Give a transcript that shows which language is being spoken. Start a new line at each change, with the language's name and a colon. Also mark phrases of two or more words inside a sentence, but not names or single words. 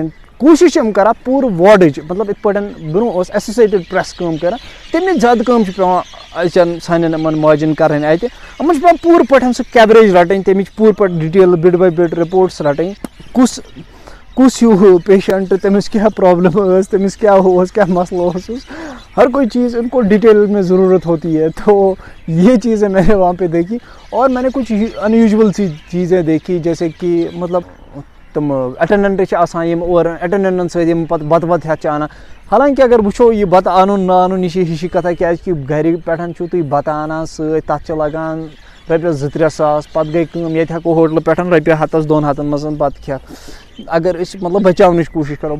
Kashmiri: کوٗشِش چھِ یِم کَران پوٗرٕ وارڈٕچ، مطلب یِتھ پٲٹھۍ برونٛہہ اوس ایسوسیٹِڈ پرٛیس کٲم کَران، تَمہِ زیادٕ کٲم چھِ پٮ۪وان أزچٮ۪ن سانٮ۪ن یِمن ماجٮ۪ن کَرٕنۍ اَتہِ۔ یِمن چھِ پٮ۪وان پوٗرٕ پٲٹھۍ سُہ کیوریج رَٹٕنۍ، تَمِچ پوٗرٕ پٲٹھۍ
English: detail bit by bit reports
Kashmiri: رَٹٕنۍ، کُس ہیوٗ پیشنٹ، تٔمِس کیٛاہ پرٛابلِم ٲس، تٔمِس کیٛاہ اوس، کیٛاہ مسئلہ اوسُس،
Urdu: ہر کوئی چیز ان کو ڈیٹیل میں ضرورت ہوتی ہے۔ تو یہ چیزیں میں نے وہاں پہ دیکھی، اور میں نے کچھ ان یوزول سی چیزیں دیکھی، جیسے کہ مطلب
Kashmiri: تم اٹینڈنٹ چھِ آسان یِم اور اٹینڈنٹن سۭتۍ یِم پَتہٕ بَتہٕ وَتہٕ ہٮ۪تھ چھِ اَنان۔ حالانکہ اگر وٕچھو یہِ بَتہٕ اَنُن نہ اَنُن یہِ چھِ ہِشی کَتھا، کیٛازِکہِ گَرِ پٮ۪ٹھ چھُو تُہۍ بَتہٕ اَنان سۭتۍ، تَتھ چھِ لگان رۄپیَس 2-3 ساس، پَتہٕ گٔے کٲم، ییٚتہِ ہٮ۪کو ہوٹلہٕ پٮ۪ٹھ رۄپیہِ 100-200 منٛز بَتہٕ کھٮ۪تھ، اگر أسۍ مطلب بچاونٕچ کوٗشِش کَرو۔